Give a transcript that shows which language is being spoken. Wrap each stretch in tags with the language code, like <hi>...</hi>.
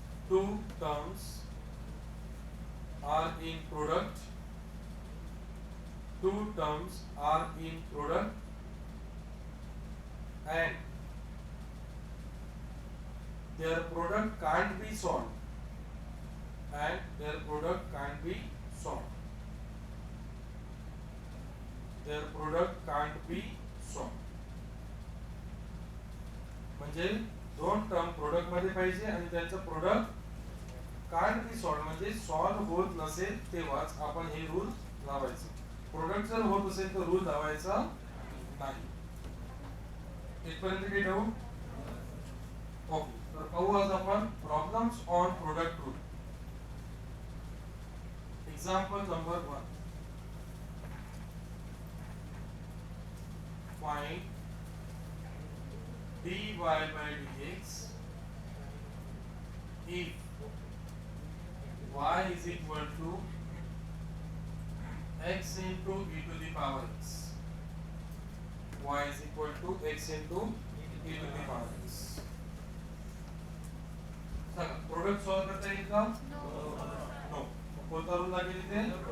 <en>two terms are in product, two terms are in product and their product can't be solved, and their product can't be solved, their product can't be solved.</en> <mr>म्हणजे दोन term product मध्ये पाहिजे आणि त्यांचं product</mr> <en>can't be solve,</en> <mr>म्हणजे solve होत नसेल तेव्हाच आपण हे रूल लावायचे. प्रोडक्ट जर होत असेल तर रूल लावायचा नाही. इथपर्यंत काही डाऊट? ओके, तर पाहू आज आपण problems on product rule.</mr> <en>Example number 1. Find dy by dx if y is equal to x into e to the power x, y is equal to x into e to the power x.</en> <mr>सांगा, product solve करता येईल का? No. कोणता rule लागेल इथे?</mr>